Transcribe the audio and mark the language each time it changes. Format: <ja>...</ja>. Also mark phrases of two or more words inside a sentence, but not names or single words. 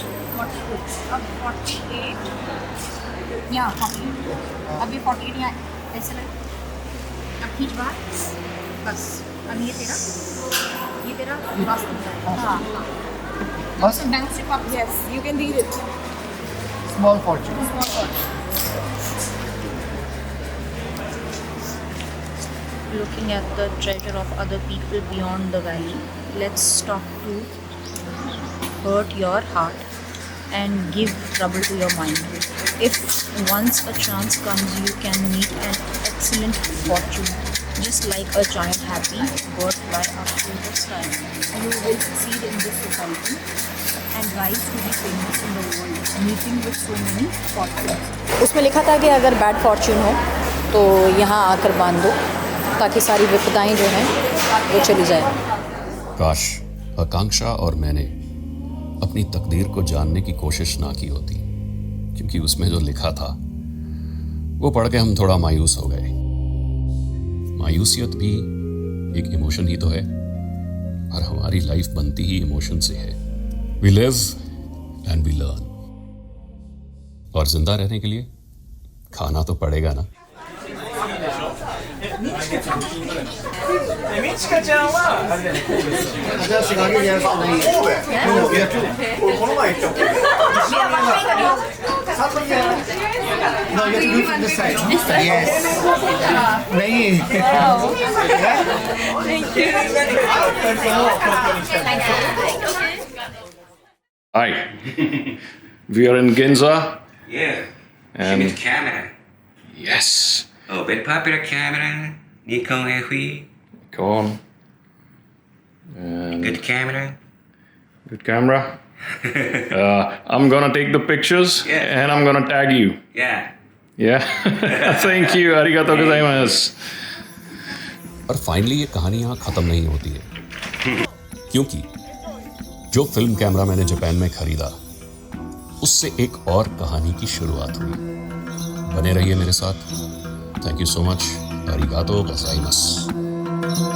<hi>अब 48 यहाँ 48, अब ये 48 यहाँ ऐसे लगे, अब खींच बाहर, बस अब ये तेरा रास्ता हो जाएगा। हाँ बस बैंक से वापस,</hi> <en>yes you can read it. small fortune. Looking at the treasure of other people beyond the valley, let's stop to hurt your heart and give trouble to your mind. If once a chance comes, you can meet an excellent fortune, just like a giant happy bird fly up to the sky. You will succeed in this society and rise to be famous in the world, meeting with so many fortunes.</en> <hi>उसमें लिखा था कि अगर</hi> <en>bad fortune</en> <hi>हो तो यहाँ आकर बांध दो, ताकि सारी विपदाएं जो हैं वो चली जाए। काश आकांक्षा और मैंने अपनी तकदीर को जानने की कोशिश ना की होती, क्योंकि उसमें जो लिखा था वो पढ़ के हम थोड़ा मायूस हो गए। मायूसियत भी एक इमोशन ही तो है, और हमारी लाइफ बनती ही इमोशन से है।</hi> <en>we live and we learn,</en> <hi>और जिंदा रहने के लिए खाना तो पड़ेगा ना।</hi> <ja>じゃあ、仕掛けにやるしかない。そうだよ。この前行ったもん。</ja> <en>No, you have to do it from this side. Yes.</en> <hi>नहीं.</hi> <en>Hi, we are in Ginza. Yeah. And- She needs camera. Yes. Oh, very popular camera. Nikon FE. Go on. And Good camera. good camera. I'm gonna take the pictures Yeah. and I'm gonna tag you. Yeah. Yeah. Thank you.</en> <ja>ありがとうございます.</ja> <hi>और फाइनली ये कहानी यहाँ ख़त्म नहीं होती है, क्योंकि जो</hi> <en>film camera</en> <hi>मैंने जापान में खरीदा उससे एक और कहानी की शुरुआत हुई। बने रहिए मेरे साथ।</hi> <en>thank you so much.</en>